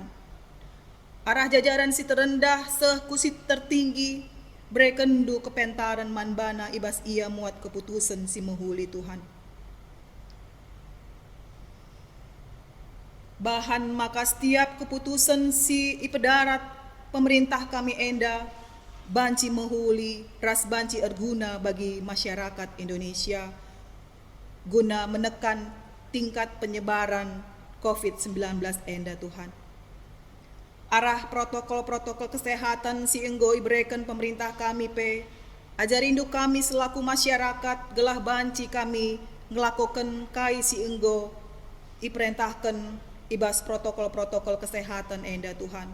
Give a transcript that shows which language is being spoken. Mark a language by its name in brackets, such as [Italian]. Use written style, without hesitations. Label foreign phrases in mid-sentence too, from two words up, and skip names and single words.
[Batak Karo] Arah jajaran si terendah seh kusit tertinggi, brekendu kepentaran manbana ibas ia muat keputusan si mehuli Tuhan. Bahan maka setiap keputusan si ipedarat pemerintah kami enda banci mehuli ras banci erguna bagi masyarakat Indonesia guna [Indonesian] menekan tingkat penyebaran COVID-19 [Batak Karo] enda Tuhan. Arah protokol-protokol kesehatan si enggo ibrekan pemerintah kami pe, ajarindu kami selaku masyarakat gelah banci kami ngelakukan kai si enggo iperintahkan ibas protokol-protokol kesehatan enda Tuhan.